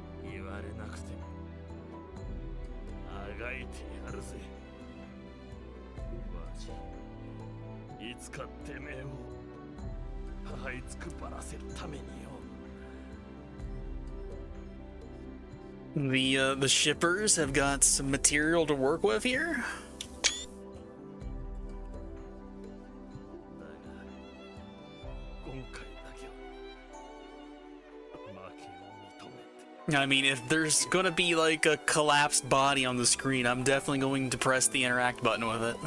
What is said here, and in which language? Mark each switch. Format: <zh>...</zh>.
<ja>言われなくてもあがいてやるぜわし。いつかてめえを這いつくばらせるためによ。</ja> <en>The shippers have got some material to work with here.</en> <ja>だが今回だけは負けを認めて。</ja> <en>I mean, if there's gonna be like a collapsed body on the screen, I'm definitely going to press the interact button with it.</en>